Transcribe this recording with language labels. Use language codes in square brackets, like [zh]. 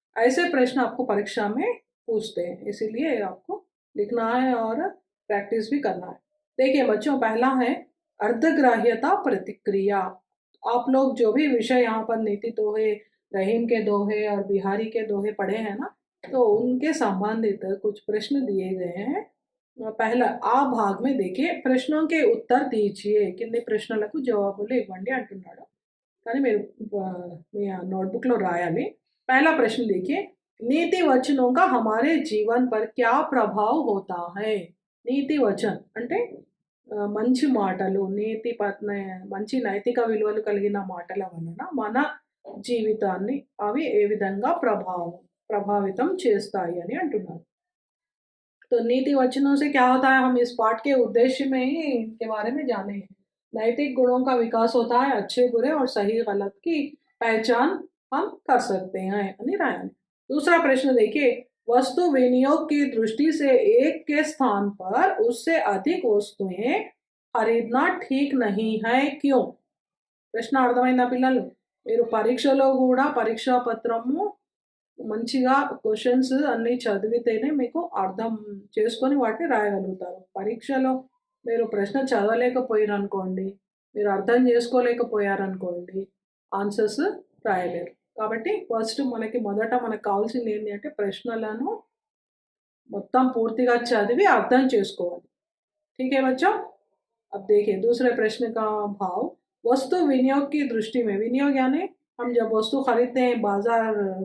[hi] ऐसे प्रश्न आपको परीक्षा में पूछते हैं, इसीलिए आपको लिखना है और प्रैक्टिस भी करना है। देखिए बच्चों, पहला है अर्धग्राह्यता प्रतिक्रिया। आप लोग जो भी विषय यहाँ पर नीति दोहे, रहीम के दोहे और बिहारी के दोहे पढ़े हैं ना, तो उनके संबंधित कुछ प्रश्न दिए गए हैं। पहला आ भाग में देखिए, ప్రశ్నों के उत्तर दीजिए, [te] కింది ప్రశ్నలకు జవాబులు ఇవ్వండి అంటున్నాడు, కానీ మీరు మీ నోట్బుక్లో రాయాలి। [hi] पहला प्रश्न देखिए, नीति वचनों का हमारे जीवन पर क्या प्रभाव होता है। [te] నీతి వచన్ అంటే మంచి మాటలు, నీతి మంచి నైతిక విలువలు కలిగిన మాటల వలన మన జీవితాన్ని అవి ఏ విధంగా ప్రభావితం చేస్తాయి అని అంటున్నారు। [hi] तो नीति वचनों से क्या होता है, हम इस पाठ के उद्देश्य में ही इनके बारे में जाने हैं। नैतिक गुणों का विकास होता है, अच्छे बुरे और सही गलत की पहचान हम कर सकते हैं। दूसरा प्रश्न देखिए, वस्तु विनियोग की दृष्टि से एक के स्थान पर उससे अधिक वस्तुएं खरीदना ठीक नहीं है, क्यों। [te] ప్రశ్న అర్థమైందా పిల్లలు, మీరు పరీక్షలో కూడా పరీక్షా పత్రము మంచిగా క్వశ్చన్స్ అన్నీ చదివితేనే మీకు అర్థం చేసుకొని వాటిని రాయగలుగుతారు। పరీక్షలో మీరు ప్రశ్న చదవలేకపోయారనుకోండి, మీరు అర్థం చేసుకోలేకపోయారనుకోండి, ఆన్సర్స్ రాయలేరు. కాబట్టి ఫస్ట్ మొదట మనకు కావాల్సింది ఏంటి అంటే ప్రశ్నలను మొత్తం పూర్తిగా చదివి అర్థం చేసుకోవాలి. [hi] ठीक है बच्चों? अब देखिए दूसरे प्रश्न का भाव वस्तु विनियोग की दृष्टि में विनियोग यानी हम जब वस्तु खरीदते हैं बाजार